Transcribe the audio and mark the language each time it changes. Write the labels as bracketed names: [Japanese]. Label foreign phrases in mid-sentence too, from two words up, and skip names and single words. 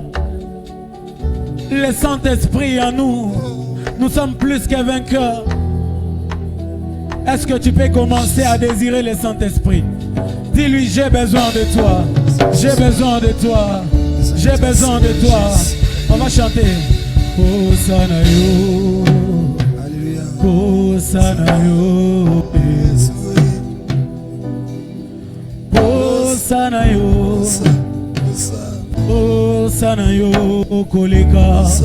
[French] Le Saint-Esprit en nous, nous sommes plus que vainqueurs. Est-ce que tu peux commencer à désirer le Saint-Esprit? Dis-lui, j'ai besoin de toi. J'ai besoin de toi. J'ai besoin de toi. On va chanter. [Lingala] Hosanna yo. Hosanna yo. Hosanna yo. Hosanna yo koleka.